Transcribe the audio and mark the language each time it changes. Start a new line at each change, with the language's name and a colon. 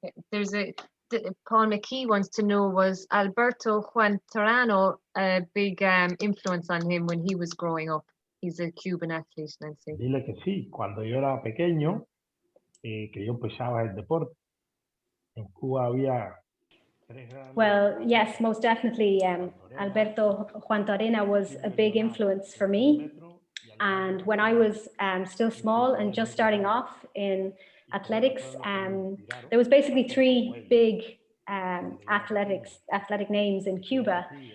English: There's Paul McKee wants to know, was Alberto Juan Torano a big influence on him when he was growing up? He's a Cuban athlete, Nancy.
Spanish: Dile que sí, cuando yo era pequeño, que yo empezaba el deporte, en Cuba había...
English: Well, yes, most definitely. Alberto Juan Torena was a big influence for me. And when I was still small and just starting off in athletics, there was basically three big athletic names in Cuba.